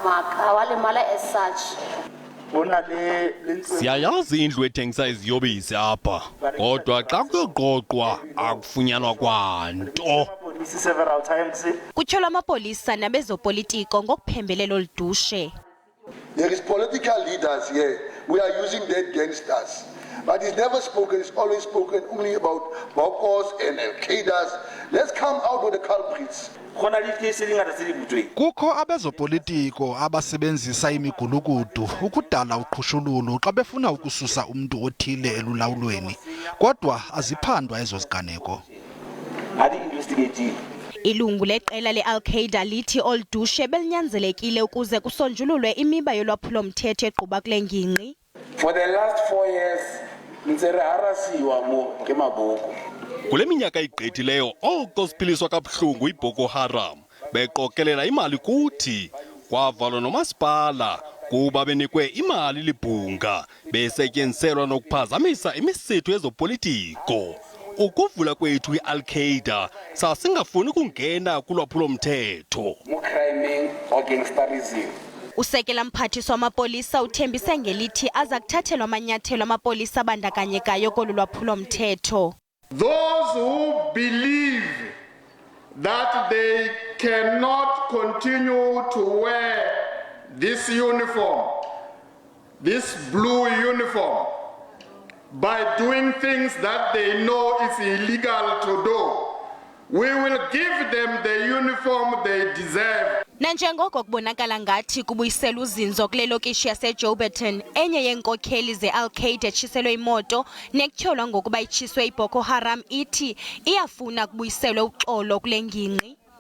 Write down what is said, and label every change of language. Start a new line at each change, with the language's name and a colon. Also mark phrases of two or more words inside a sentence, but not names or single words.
Xhosa: Siyayazi indlu ethengisa iziyobisi apha, kodwa xa kuyoqoqwa akufunyanwa kwanto. Kutyholwa amapolisa nabezopolitiko ngokuphembelela oludushe.
English: There is political leaders here. We are using dead gangsters. But it's never spoken, it's always spoken only about Bokos and Qaedas. Let's come out with the culprits.
Xhosa: Kukho abezopolitiko abasebenzisa imigulukudu ukudala uqhushululo xa befuna ukususa umuntu othile elulawulweni. Kodwa aziphandwa ezo ziganeko. Ilungu leqela le-Qaeda lithi oludushe belinyanzelekile ukuze kusonjululwe imiba yolwaphulo mthetho eqhuba kule ngingqi.
English: For the last 4 years,
Xhosa: harasiwa ngemaboko. Kule minyaka igqithileyo oko siphiliswa kabuhlungu iBoko Haram beqokelela imali kuthi kwavalwa nomasipala kuba benikwe imali libhunga besetyenziselwa nokuphazamisa imisitho yezopolitiko. Ukuvula kwethu i-Qaeda sasingafuni ukungena kulwaphulo mthetho. Usekela mphathiswa wamapolisa uthembise ngelithi aza kuthathelwa amanyathelo amapolisa abandakanyekayo kolu lwaphulo mthetho.
English: Those who believe that they cannot continue to wear this uniform, this blue uniform, by doing things that they know is illegal to do, we will give them the uniform they deserve.
Xhosa: Nanjengoko kubonakala ngathi kubuyisela uzinzo kule lokishi yaseJoubert, enye yeenkokheli ze-Qaeda etshiselwe imoto nekutyholwa ngokuba itshiswe iBoko Haram ithi iyafuna kubuyiselwe uxolo kule ngingqi.